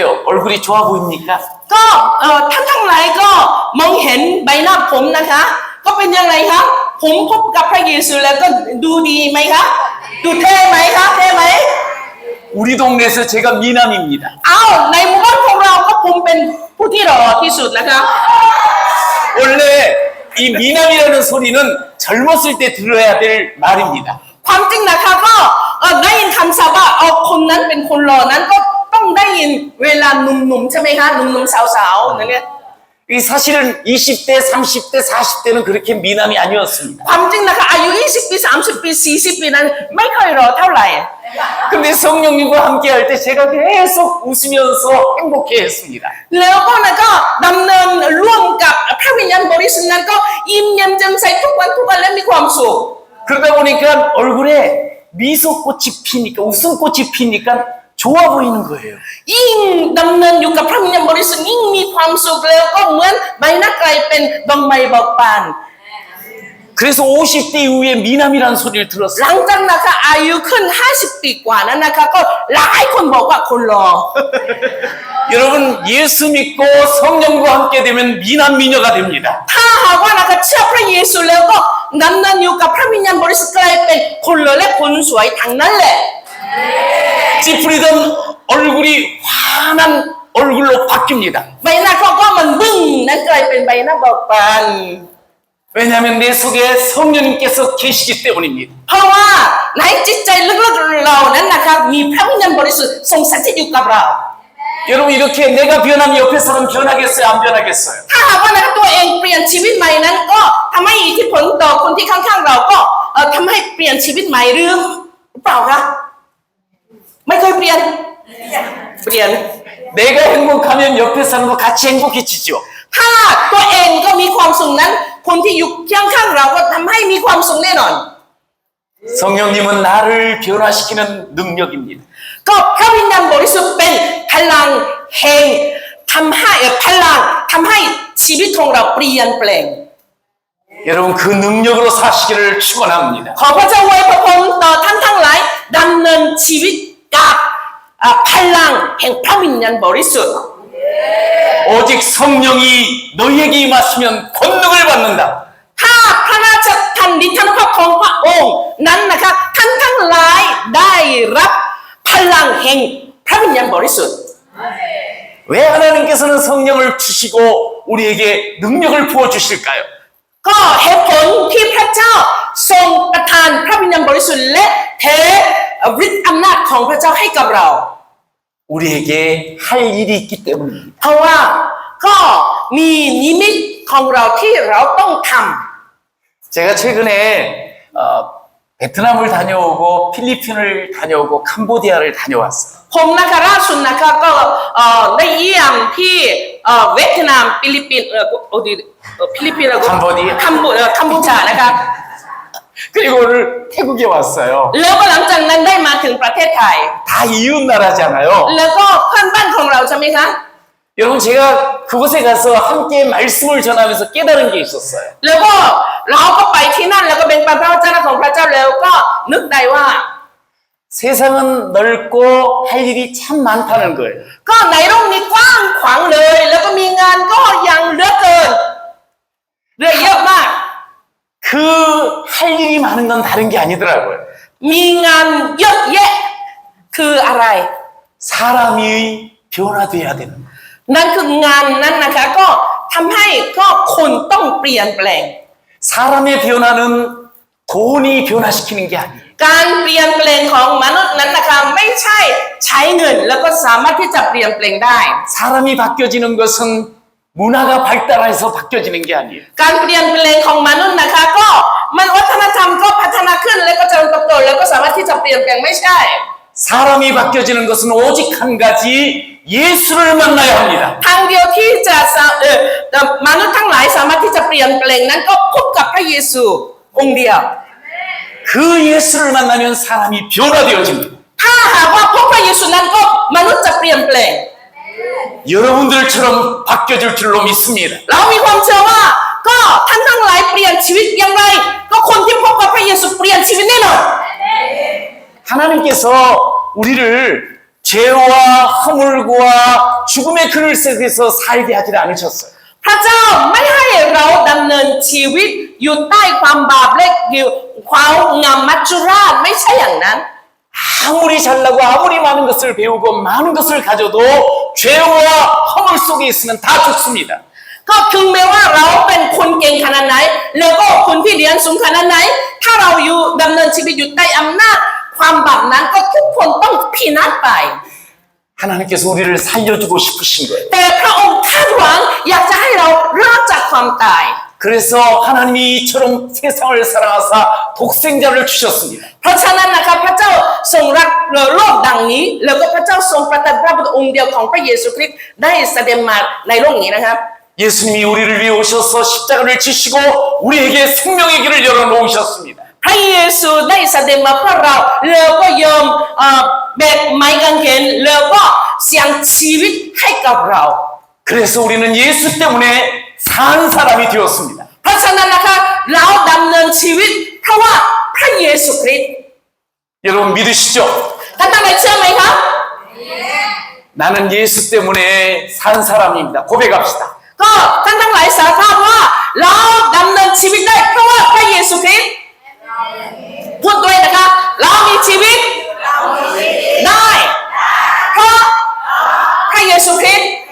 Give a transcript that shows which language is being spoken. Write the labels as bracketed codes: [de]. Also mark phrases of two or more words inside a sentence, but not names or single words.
[ko] 얼굴이 좋아 보입니까? [th] ก็ท่านทั้งหลายก็มองเห็นใบหน้าผมนะคะก็เป็นยังไงครับผมพบกับพระเยซูแล้วก็ดูดีไหมครับดูเท่ไหมครับเท่ไหม [ko] 우리 동네에서 제가 미남입니다. [th] อ้าวในหมู่บ้านของเราก็ผมเป็นผู้ที่หล่อที่สุดนะครับ [ko] 원래 이 미남이라는 소리는 젊었을 때 들어야 될 말입니다. [th] ความจริงนะคะก็ได้ยินคำศัพท์ว่าคนนั้นเป็นคนหล่อนั้นก็ต้องได้ยินเวลาหนุ่มๆใช่ไหมคะหนุ่มๆสาวๆนั่นเนี่ย [ko] 이 사실은 20대, 30대, 40대는 그렇게 미남이 아니었습니다. [th] ความจริงนะคะอายุ20 ปี 30 ปี 40 ปีนั้นไม่ค่อยรอเท่าไหร่ [ko] 근데 성령님과 함께 할 때 제가 계속 웃으면서 행복해 했습니다. [th] แล้วก็นะก็ดำเนินร่วมกับพระวิญญาณบริสุทธิ์นั้นก็ยิ้มแย้มแจ่มใสทุกวันและมีความสุข [ko] 그러다 보니까 얼굴에 미소꽃이 피니까 웃음꽃이 피니까 좋아 보이는 거예요. [th] ยิ่งดำเนินอยู่กับพระวิญญาณบริสุทธิ์ยิ่งมีความสุขแล้วก็เหมือนใบหน้ากลายเป็นดอกไม้เบิกบาน [ko] 그래서 50대 이후에 미남이라는 소리를 [th] ห [ko] 들었어요. [th] ลังจากนะคะอายุขึ้น50 ปีกว่านั้นนะคะก็หลายคนบอกว่าคนรอ [ko] 여러분 예수 믿고 성령과 함께 되면 미남 미녀가 됩니다. [th] ถ้าหากว่านะคะเชื่อพระเยซูแล้วก็ดำเนินอยู่กับพระวิญญาณบริสุทธิ์กลายเป็นคนหล่อและคนสวยทั้งนั้นแหละ [ko] 찌푸리던 얼굴이 환한 얼굴로 바뀝니다. [th] ใบหน้าเขาก็มันบึ้งนั้นกลายเป็นใบหน้าเบิกบาน [ko] 왜냐하면 내 속에 성령님께서 계시기 때문입니다. [th] เพราะว่าในจิตใจลึกๆเรานั้นนะคะมีพระวิญญาณบริสุทธิ์ทรงสถิตอยู่กับเรา [ko] 여러분 이렇게 내가 변하면 옆에 사람 변하겠어요? 안 변하겠어요? [th] ถ้าหากว่านะคะตัวเองเปลี่ยนชีวิตใหม่นั้นก็ทำให้อิทธิพลต่อคนที่ข้างๆเราก็ทำให้เปลี่ยนชีวิตใหม่หรือเปล่าคะไม่เคยเปลี่ยน [ko] 내가 행복하면 옆에 사람도 같이 행복해지죠. [th] ถ้าตัวเองก็มีความสุขนั้นคนที่อยู่ข้างๆเราก็ทำให้มีความสุขแน่นอน [ko] 성령님은 나를 변화시키는 능력입니다. [th] ก็พระวิญญาณบริสุทธิ์เป็นพลังแห่งทำให้ชีวิตของเราเปลี่ยนแปลง [ko] 여러분 그 능력으로 사시기를 축원합니다. [th] ขอพระเจ้าอวยพรต่อท่านทั้งหลายดำเนินชีวิตกับพลังแห่งพระวิญญาณบริสุทธิ์ [ko] 오직 성령이 너희에게 임하시면 권능을 받는다. [th] ถ้าพระราชทานดิษฐานของพระองค์นั้นนะคะท่านทั้งหลายได้รับพลังแห่งพระวิญญาณบริสุทธิ์ [ko] 왜 하나님께서는 성령을 주시고 우리에게 능력을 부어주실까요? [th] ก็เหตุผลที่พระเจ้าทรงประทานพระวิญญาณบริสุทธิ์และเทฤทธิ์อำนาจของพระเจ้าให้กับเรา [ko] 우리에게 할 일이 있기 때문입니다. [th] เพราะว่าก็มีนิมิตของเราที่เราต้องท [ko] 제가 최근에 베트남을 다녀오고 필리핀을 다녀오고 캄보디아를 다녀왔어요. [th] ำผมนะคะล่าสุดนะคะก็ได้เยี่ยมที่เวียดนามฟิลิปปินส์ฟิลิปปินส์แล้วก็ กัมพูชานะคะ [ko] 그리고 오늘 태국에 왔어요. [th] แล้วก็หลังจากนั้นได้มาถึงประเทศไทย [ko] 다 이웃 나라잖아요. [th] แล้วก็เพื่อนบ้านของเราใช่ไหมคะ [ko] 여러분 제가 그곳에 가서 함께 말씀을 전하면서 깨달은 게 있었어요. [th] แล้วก็เราก็ไปที่นั่นแล้วก็เป็นพระเจ้าของพระเจ้าแล้วก็นึกได้ว่า [ko] 세상은 넓고 할 일이 참 많다는 거예요. [th] ก็ในโลกนี้กว้างขวางเลย แล้วก็มีงานก็ยังเหลือเกินเรื่องเยอะมาก [ko] 그 할 일이 많은 건 다른 게 아니더라고요. [th] มีงานเยอะแยะคืออะไร [ko] 사람이 변화돼야 되는 거예요. [th] นั่นคืองานนั้นนะคะก็ทำให้ก็คนต้องเปลี่ยนแปลง [ko] 사람의 변화는 돈이 변화시키는 게 아니에요. [th] การเปลี่ยนแปลงของมนุษย์นั้นนะคะไม่ใช่ใช้เงินแล้วก็สามารถที่จะเปลี่ยนแปลงได้ [ko] 사람이 바뀌어지는 것은 문화가 발달해서 바뀌어지는 게 아니에요. [th] การเปลี่ยนแปลงของมนุษย์นะคะก็มันวัฒนธรรมก็พัฒนาขึ้นแล้วก็เจริญเติบโตแล้วก็สามารถที่จะเปลี่ยนแปลงไม่ใช่ [ko] 사람이 바뀌어지는 것은 오직 한 가지 예수를 만나야 합니다. [th] ทางเดียวที่จะมนุษย์ทั้งหลายสามารถที่จะเปลี่ยนแปลงนั้นก็พบกับพระเยซูองค์เดียว [ko] 그 예수를 만나면 사람이 변화되어집니다. [th] ถ้าหากว่าพบพระเยซูนั้นก็มนุษย์จะเปลี่ยนแปลง [ko] 여러분들처럼 바뀌어질 줄로 믿습니다. [th] เรามีความเชื่อว่าก็ท่านทั้งหลายเปลี่ยนชีวิตอย่างไรก็คนที่พบกับพระเยซูเปลี่ยนชีวิตแน่นอน [ko] 하나님께서 우리를 죄와 허물과 죽음의 그늘 속에서 살게 하지 않으셨어요. [th] พระเจ้าไม่ให้เราดำเนินชีวิตอยู่ใต้ความบาปและอยู่ความงามมัจจุราชไม่ใช่อย่างนั้น [ko] 아무리 잘나고 아무리 많은 것을 배우고 많은 것을 가져도 죄와 허물 속에 있으면 다 죽습니다. [th] ก็ถึงแม้ว่าเราเป็นคนเก่งขนาดไหนแล้วก็คนที่เรียนสูงขนาดไหนถ้าเราอยู่ดำเนินชีวิตอยู่ใต้อำนาจความบาปนั้นก็ทุกคนต้องพินาศไป [ko] 하나님께서 우리를 살려주고 싶으신 거예요. [th] แต่พระองค์คาดหวังอยากจะให้เรารอดจากความตาย [ko] 그래서 하나님이 이처럼 세상을 사랑하사 독생자를 주셨습니다. [th] เพราะฉะนั้นนะครับพระเจ้าทรงรักโลกดังนี้แล้วก็พระเจ้าทรงประทานพระบุตรองค์เดียวของพระเยซูคริสต์ได้แสดงมาในโลกนี้นะครับ [ko] 예수님이 우리를 위해 오셔서 십자가를 지시고 우리에게 생명의 길을 열어놓으셨습니다. [th] พระเยซูได้แสดงมาเพื่อเราแล้วก็ยอมแบกไม้กางเขนแล้วก็เสี่ยงชีวิตให้กับเรา [ko] 그래서 우리는 예수 때문에 산 사람이 되었습니다. [th] เพราะฉะนั้นนะคะเราดำเนินชีวิตเพราะว่าพระเยซูคริสต์ [ko] 여러분 믿으시죠? [th] ท่านทั้งหลายเชื่อไหมครับ [ko] 나는 예수 때문에 산 사람입니다. 고백합시다. [th] ก็ท่านทั้งหลายสารภาพว่าเราดำเนินชีวิตได้เพราะว่าพระเยซูคริสต์พูดด้วยนะคะเรามีชีวิตได้เพราะพระเยซูคริสต์